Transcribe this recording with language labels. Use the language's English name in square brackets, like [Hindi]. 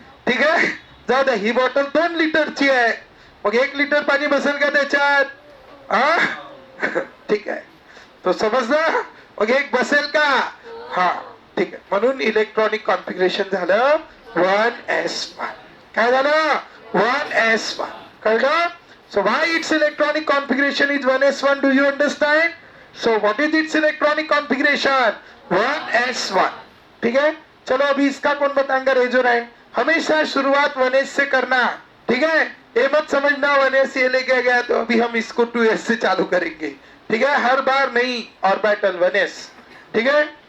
[Marathi] ठीक आहे, जाऊ द्या, ही बॉटल 2 लिटरची आहे. मग 1 लिटर पाणी बसेल का त्याच्यात? ठीक आहे, तो समजलं? मग एक बसेल का? हा, ठीक आहे. म्हणून इलेक्ट्रॉनिक कॉन्फिगरेशन झालं 1s1. काय झालं? 1s1. कळलं? [English] So why its electronic configuration is 1s1? Do you understand? So what is its electronic configuration? 1s1. [Hindi] ठीक है, चलो अभी इसका कौन बताएंगा? रेजर है. हमेशा शुरुआत 1s से करना. ठीक है, ये मत समझना 1s ये लेके गया तो अभी हम इसको 2s से चालू करेंगे. ठीक है, हर बार नहीं. Orbital 1s. ठीक है.